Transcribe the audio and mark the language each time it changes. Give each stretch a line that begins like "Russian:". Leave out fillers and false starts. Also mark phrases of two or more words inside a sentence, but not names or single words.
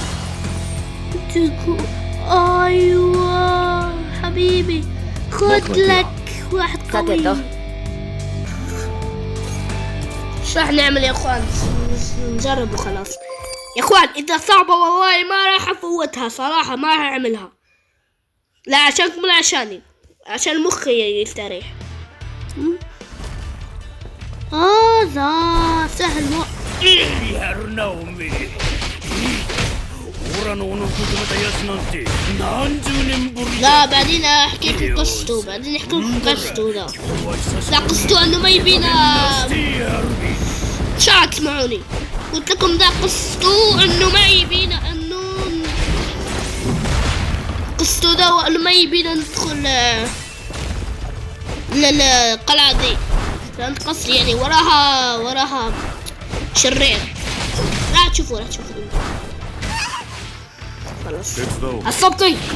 Arabic: ايوه حبيبي خد لك واحد قوي شو راح نعمل يا اخوان نجرب وخلاص يا اخوان اذا صعبة والله ما راح افوتها صراحة ما راح اعملها لا عشانكم ولا عشاني عشان مخي يستريح هذا سهل
Japanese: やるなおめえオラの斧を止めたやつなんて何十年ぶり
Arabic: لا بعدين احكي لكم قصته بعدين احكي لكم قصته لا قصته انه ما يبينا شو تسمعوني قلت لكم ذا قصته انه ما يبينا انه قصته ذا انه ما يبينا ندخل للقلعة دي فهمت قصدي يعني وراها شرير لا تشوفوا خلاص عصبتني